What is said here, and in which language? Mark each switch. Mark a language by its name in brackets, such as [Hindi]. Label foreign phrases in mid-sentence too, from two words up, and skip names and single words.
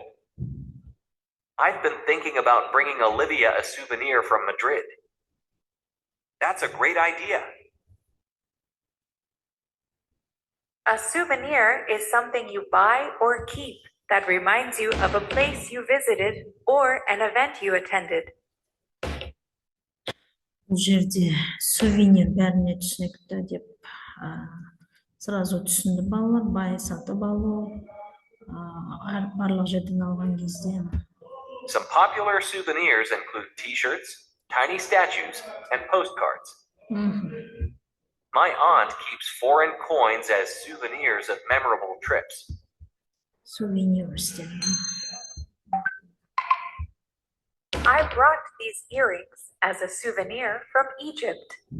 [English] I've been thinking about bringing Olivia a souvenir from Madrid. That's a great idea. A souvenir is something you buy or keep that reminds you of a place you visited or an event you attended. [Kazakh] Бұл жерде сувенир бәріне түсінікті деп сразу түсінді балалар. Бай сатып алу, барлық жерден алған кезде. [English] Some popular souvenirs include t-shirts, tiny statues, and postcards. My aunt keeps foreign coins as souvenirs of memorable trips. Souvenirs. I brought these earrings as a souvenir from Egypt.